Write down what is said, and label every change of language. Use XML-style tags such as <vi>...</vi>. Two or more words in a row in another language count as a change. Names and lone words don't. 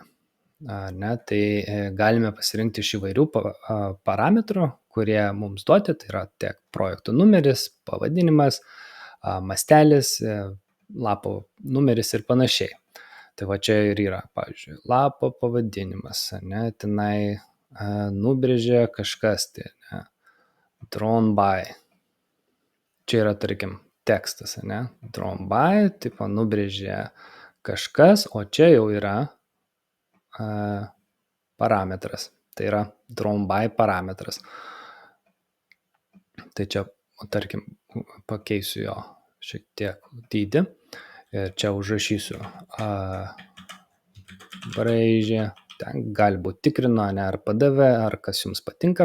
<lt>Ne, tai galime pasirinkti iš įvairių parametrų, kurie mums duoti, tai yra tiek projektų numeris, pavadinimas, mastelis, lapo numeris ir panašiai. Tai čia ir yra, pavyzdžiui, lapo pavadinimas, ne, tenai nubrėžė kažkas, tai ne,</lt> <en>drawn by.</en> <lt>Čia yra, tarkim, tekstas, ne,</lt> <en>drawn by,</en> <lt>tipo nubrėžė kažkas, o čia jau yra parametras, tai yra</lt> <en>drawn by</en> <lt>parametras. Tai čia, tarkim, pakeisiu jo šiek tiek dydį ir čia užrašysiu braižė, ten gali būti tikrino, ne, ar padavė, ar kas jums patinka.</lt>